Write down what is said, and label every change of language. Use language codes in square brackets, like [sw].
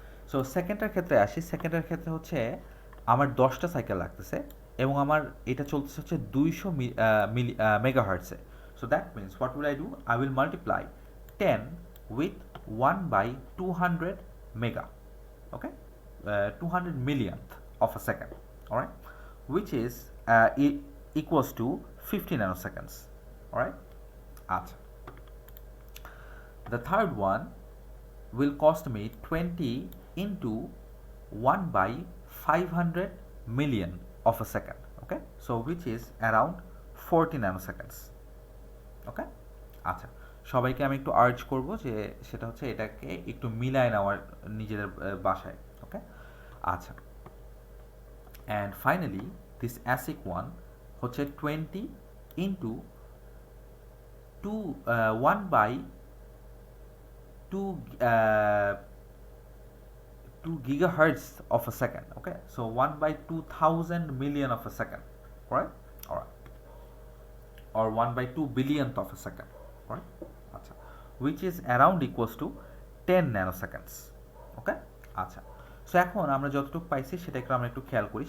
[bn] So সেকেন্ডের ক্ষেত্রে আসি। সেকেন্ডের ক্ষেত্রে হচ্ছে আমার 10টা সাইকেল লাগতেছে এবং আমার এটা চলতেছে হচ্ছে 200 মেগাহার্টসে। [en] So that means what will I do, I will multiply 10 with 1/200 mega. Okay, 200 millionth of a second, all right, which is equals to 50 nanoseconds, all right. আচ্ছা, the third one will cost me 20 into 1/500 million of a second, okay, so which is around 40 nanoseconds. [bn] ওকে, আচ্ছা, সবাইকে আমি একটু urge করব যে সেটা হচ্ছে এটাকে একটু মিলায় নেওয়ার নিজেদের বাসায়। [en] Okay, আচ্ছা, and finally this ASIC one হচ্ছে 20 into 1/2 gigahertz of a second. Okay, so 1/2000 million of a second, right? All right, or 1/2 billionth of a second, right? আচ্ছা, which is around equals to 10 nanoseconds. [bn] Okay, আচ্ছা, so এখন আমরা যতটুকু পাইছি সেটা একটু আমরা একটু খেয়াল করি।